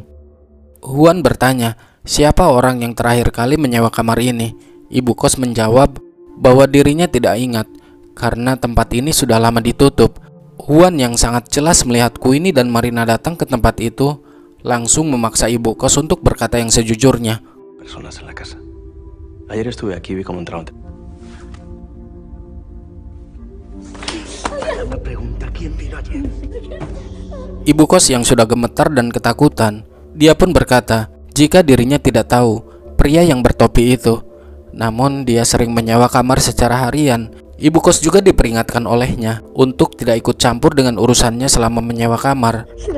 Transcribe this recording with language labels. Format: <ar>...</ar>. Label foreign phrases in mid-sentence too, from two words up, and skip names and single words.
<id>Juan bertanya, siapa orang yang terakhir kali menyewa kamar ini? Ibu kos menjawab bahwa dirinya tidak ingat, karena tempat ini sudah lama ditutup. Juan yang sangat jelas melihat Queenie dan Marina datang ke tempat itu, langsung memaksa ibu kos untuk berkata yang sejujurnya.</id> <es>Personas en la casa. Ayer estuve aquí y vi cómo entraron. Me pregunta quién vino ayer.</es> <id>Ibu kos yang sudah gemetar dan ketakutan, dia pun berkata jika dirinya tidak tahu pria yang bertopi itu. Namun dia sering menyewa kamar secara harian. Ibu kos juga diperingatkan olehnya untuk tidak ikut campur dengan urusannya selama menyewa kamar.</id>